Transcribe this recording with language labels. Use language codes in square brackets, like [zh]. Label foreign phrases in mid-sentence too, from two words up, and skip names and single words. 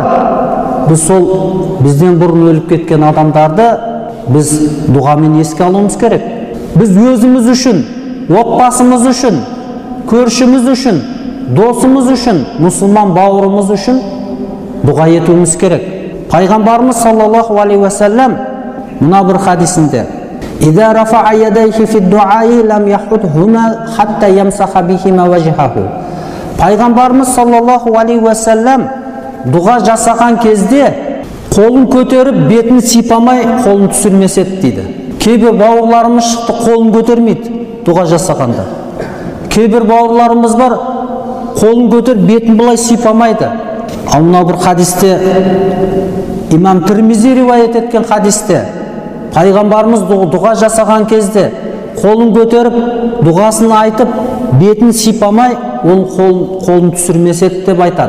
[kk] Біз сол бізден бұрын өліп кеткен адамдарды біз дұғамен еске алуымыз керек. Біз өзіміз үшін, отбасымыз үшін, көршіміз үшін, досымыз үшін, мұсылман бауырымыз үшін дұға етуіміз керек. Пайғамбарымыз [ar] صلى الله عليه وسلم [kk] мына бір хадисінде [ar] إذا رفع يديه في الدعاء لم يحدهما حتى يمسح بهما وجهه. [kk] Пайғамбарымыз [ar] صلى الله عليه وسلم [kk] дұға жасаған кезде қолын көтеріп, бетін сипамай, қолын түсірмеседі дейді. Кейбір бауырларымыз шықты, қолын көтермейді дұға жасағанда. Кейбір бауырларымыз бар, қолын көтеріп, бетін бұлай сипамайды. Ал мынау бір хадисте, имам Тирмизи риwayat еткен хадисте, пайғамбарымыз дұға жасаған кезде қолын көтеріп, дұғасын айтып, бетін сипамай, ол қолын түсірмеседі деп айтады.